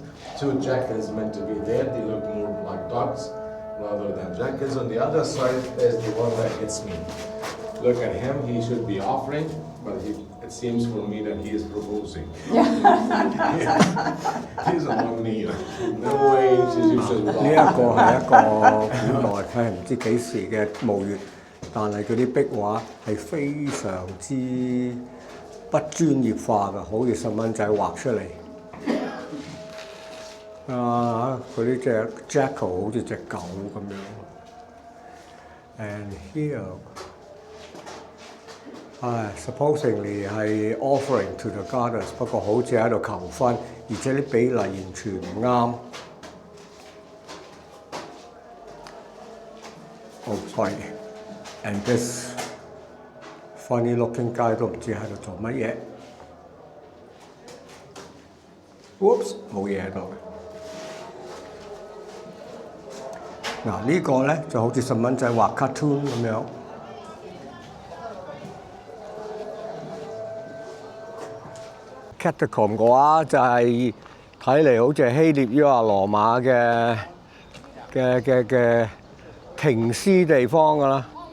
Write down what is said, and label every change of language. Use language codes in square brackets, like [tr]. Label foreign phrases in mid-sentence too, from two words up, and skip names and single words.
[en] Two jackals meant to be there. They look more like dogs rather than jackals. On the other side is the one that hits me. Look at him. He should be offering, but it seems for me that he is proposing. He's a long knee. No way Egyptians would [yue] 呢一個係一個古代，佢係唔知幾時嘅墓穴，但係佢啲壁畫係非常之不專業化㗎，好似細蚊仔畫出嚟。佢呢隻 jackal 好似隻狗咁樣。 [en] And here, supposedly [yue] 係 [en] offering to the goddess， [yue] 不過好似喺度求婚，而且啲比例完全唔啱。 [en] Oh, sorry. And this funny looking guy [yue] 都唔知喺度做乜嘢。 Whoops，冇嘢喺度。嗱呢個咧就好似細蚊仔畫 cartoon 咁樣。Catacomb 嘅話就係睇嚟好似係希臘抑或羅馬嘅停屍地方㗎啦。